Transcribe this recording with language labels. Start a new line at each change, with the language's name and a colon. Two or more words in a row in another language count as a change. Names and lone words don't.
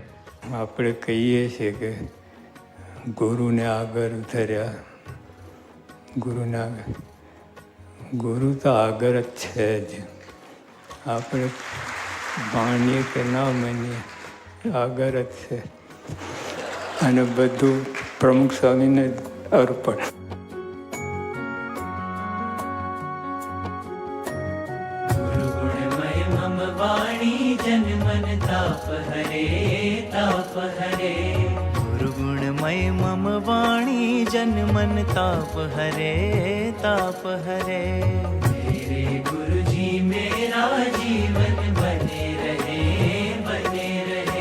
Gujarati: આપણે કહીએ છીએ કે ગુરુને આગળ ઉતર્યા, ગુરુને આગળ. ગુરુ તો આગળ જ છે જ. આપણે માનીએ કે ના માનીએ આગળ જ છે. અને બધું પ્રમુખ સ્વામીને અર્પણ.
Sanskrit: गुरुगुणमय मम वाणी जन मन ताप हरे ताप हरे. गुरुगुणमय मम वाणी जन मन ताप हरे ताप हरे.
Hindi: मेरे गुरुजी मेरा जीवन बने रहे बने रहे.